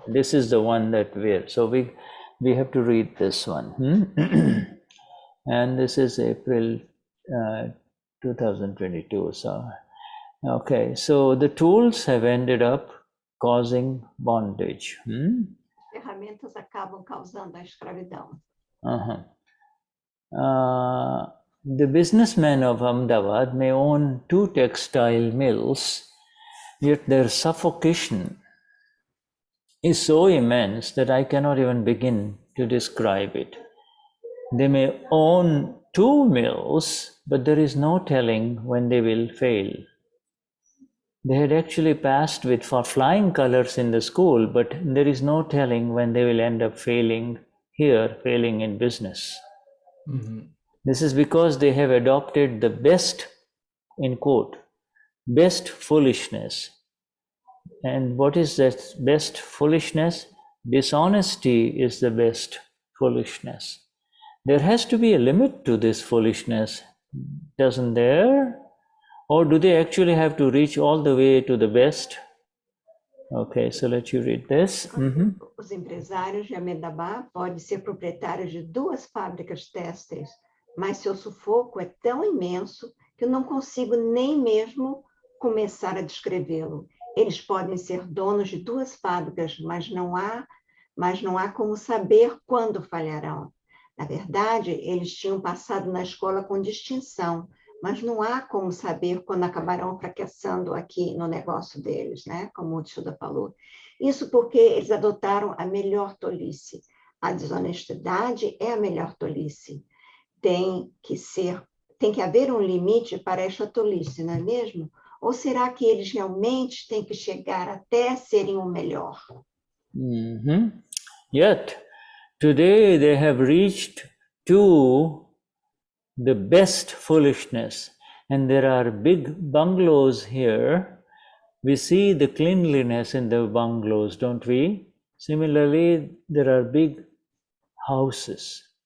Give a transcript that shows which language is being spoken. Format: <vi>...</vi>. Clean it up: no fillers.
<en>This is the one that we have to read this one. And this is April 2022. So, okay. So the tools have ended up causing bondage.</en> <pt>Ferramentas acabam causando a escravidão.</pt> <en>The businessmen of Ahmedabad may own 2 textile mills, yet their suffocation is so immense that I cannot even begin to describe it. They may own 2 mills, but there is no telling when they will fail. They had actually passed with flying colors in the school, but there is no telling when they will end up failing in business. This is because they have adopted the best, in quote, best foolishness. And what is that best foolishness? Dishonesty is the best foolishness. There has to be a limit to this foolishness, doesn't there? Or do they actually have to reach all the way to the best? Okay, so let you read this.</en> <pt>Os empresários de Ahmedabad podem ser proprietários de 2 fábricas têxteis, mas seu sufoco é tão imenso que eu não consigo nem mesmo começar a descrevê-lo. Eles podem ser donos de 2 fábricas, mas não há como saber quando falharão. Na verdade, eles tinham passado na escola com distinção, mas não há como saber quando acabarão fracassando aqui no negócio deles, né? Como o Shuddha falou. Isso porque eles adotaram a melhor tolice. A desonestidade é a melhor tolice. Tem que ser tem que haver um limite para esta tolice, não é mesmo? Ou será que eles realmente têm que chegar até serem o melhor?</pt> <en>Yet, today they have reached to the best foolishness. And there are big bungalows here. We see the cleanliness in the bungalows, don't we? Similarly, there are big houses.</en>